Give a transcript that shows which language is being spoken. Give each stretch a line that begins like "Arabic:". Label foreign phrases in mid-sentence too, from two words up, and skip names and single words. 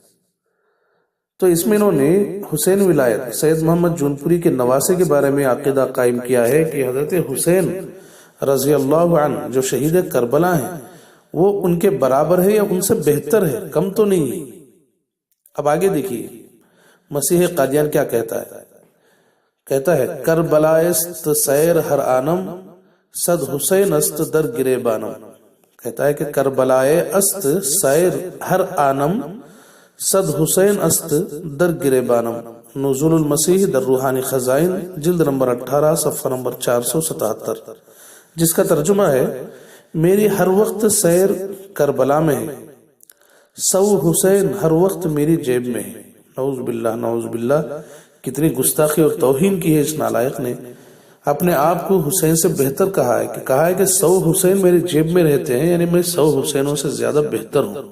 Urdu: تو اس میں انہوں نے حسین ولایت سید محمد جونپوری کے نواسے کے بارے میں عقیدہ قائم کیا ہے کہ حضرت حسین رضی اللہ عنہ جو شہید کربلا ہیں وہ ان کے برابر ہے یا ان سے بہتر ہے، کم تو نہیں ہے۔ اب آگے دیکھیے مسیح قادیان کیا کہتا ہے۔ کہتا ہے
Persian: کربلا است سیر ہر آنم صد حسین است در گریبانم۔
Urdu: کہتا ہے کہ
Persian: کربلائے است سیر ہر آنم صد حسین است در گریبانم،
Urdu: نزول المسیح در روحانی خزائن جلد نمبر 18 صفحہ نمبر 477، جس کا ترجمہ ہے میری ہر وقت سیر کربلا میں ہے، 100 حسین ہر وقت میری جیب میں ہے۔ نعوذ باللہ نعوذ باللہ، کتنی گستاخی اور توہین کی ہے اس نالائق نے، اپنے آپ کو حسین سے بہتر کہا ہے کہ 100 حسین میری جیب میں رہتے ہیں، یعنی میں 100 حسینوں سے زیادہ بہتر ہوں۔